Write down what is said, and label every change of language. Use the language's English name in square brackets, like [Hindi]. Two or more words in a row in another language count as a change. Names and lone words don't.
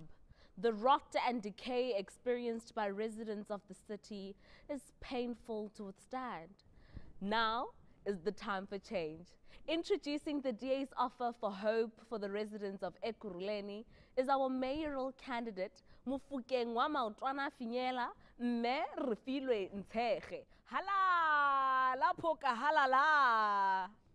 [English] The rot and decay experienced by residents of the city is painful to withstand. Now is the time for change. Introducing the DA's offer for hope for the residents of Ekkurleni is our mayoral candidate, Mufukeng wa Maotwana Finyela, Mme Refilwe Ntshege. Hala, la poka halala.